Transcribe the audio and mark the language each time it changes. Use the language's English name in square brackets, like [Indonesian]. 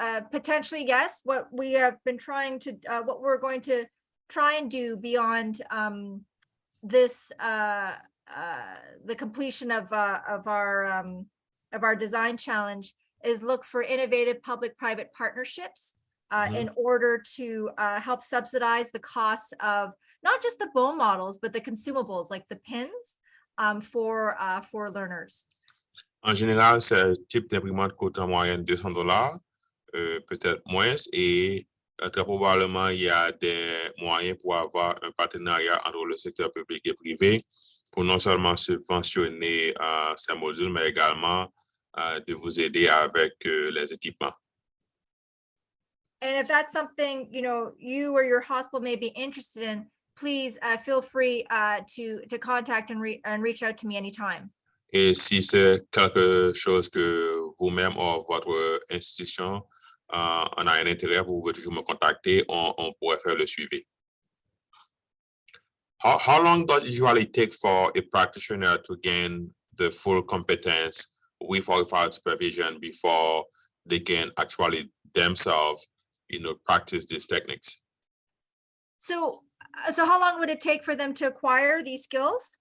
[English] Potentially, yes. What we have been trying to, what we're going to try and do beyond this, the completion of our design challenge, is look for innovative public-private partnerships in order to help subsidize the costs of not just the bone models, but the consumables like the pins for learners. [French] En général, ce type d'imprimante coûte en moyenne $200, peut-être moins, et très probablement, il y a des moyens pour avoir un partenariat entre le secteur public et privé pour non seulement subventionner ces modules, mais également de vous aider avec les équipements. [English] And if that's something, you know, you or your hospital may be interested in, please feel free to contact and reach out to me anytime. [French] Et si c'est quelque chose que vous-même ou votre institution en a un intérêt, vous pouvez toujours me contacter, on pourrait faire le suivi. [English] How long does it usually take for a practitioner to gain the full competence with or without supervision before they can actually themselves, you know, practice these techniques? So how long would it take for them to acquire these skills?